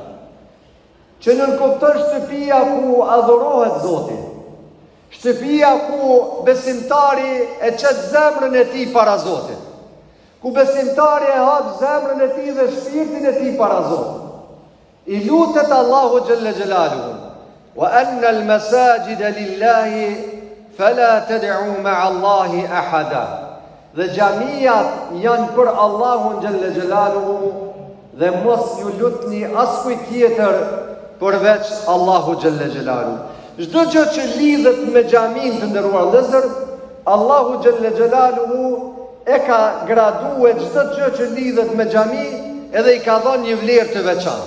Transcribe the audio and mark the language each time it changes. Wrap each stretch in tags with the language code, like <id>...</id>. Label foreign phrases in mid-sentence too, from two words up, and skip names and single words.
<sq>Që nënkupton shtëpia ku adhurohet Zoti, shtëpia ku besimtari e qet zemrën e tij para Zotit, ku besimtari e hap zemrën e tij dhe shpirtin e tij para Zotit. I lutet Allahu</sq> <ar>جل جلاله: "وأن المساجد لله فلا تدعوا مع الله أحدا."</ar> <sq>Dhe xhamiat janë për Allahun</sq> <ar>جل جلاله</ar> <sq>dhe mos ju lutni askujt tjetër përveç Allahu</sq> <ar>جل جلاله.</ar> <sq>Çdo gjë që lidhet me xhamin, të nderuar vëllezër, Allahu</sq> <ar>جل جلاله</ar> <sq>e ka graduar çdo gjë që lidhet me xhami, edhe i ka dhënë një vlerë të veçantë.</sq>